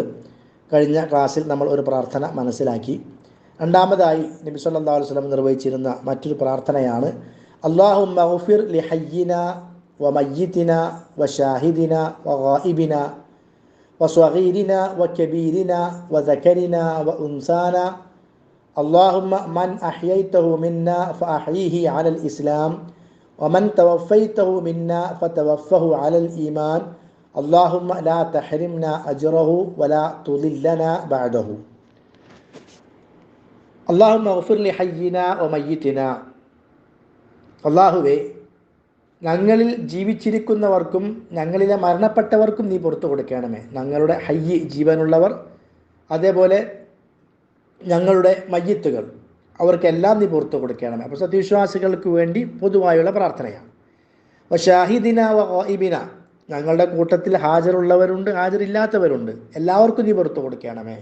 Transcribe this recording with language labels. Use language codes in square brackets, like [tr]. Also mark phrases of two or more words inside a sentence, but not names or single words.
[ml] കഴിഞ്ഞ ക്ലാസ്സിൽ നമ്മൾ ഒരു പ്രാർത്ഥന മനസ്സിലാക്കി. രണ്ടാമതായി നബി [ar] صلى الله عليه وسلم [ml] നിർവഹിച്ചിരുന്ന മറ്റൊരു പ്രാർത്ഥനയാണ് [ar] اللهم اغفر لحينا وميتنا وشاهدنا وغائبنا وصغيرنا وكبيرنا وذكرنا وأنثانا اللهم من أحييته منا فأحيه على الإسلام ومن توفيته منا فتوفه على الإيمان اللهم لا تحرمنا أجره ولا تضلنا بعده اللهم اغفر لحينا وميتنا. [ml] അള്ളാഹുവേ, ഞങ്ങളിൽ ജീവിച്ചിരിക്കുന്നവർക്കും ഞങ്ങളിലെ മരണപ്പെട്ടവർക്കും നീ പുറത്തു കൊടുക്കണമേ. ഞങ്ങളുടെ ഹയ്യ് ജീവനുള്ളവർ, അതേപോലെ ഞങ്ങളുടെ മയ്യത്തുകൾ, അവർക്കെല്ലാം നീ പുറത്തു കൊടുക്കണമേ. അപ്പോൾ സത്യവിശ്വാസികൾക്ക് വേണ്ടി പൊതുവായുള്ള പ്രാർത്ഥനയാണ്. [ar] وشاهدنا وغائبنا, [ml] ഞങ്ങളുടെ കൂട്ടത്തിൽ ഹാജറുള്ളവരുണ്ട്, ഹാജരില്ലാത്തവരുണ്ട്, എല്ലാവർക്കും നീ പുറത്തു കൊടുക്കണമേ.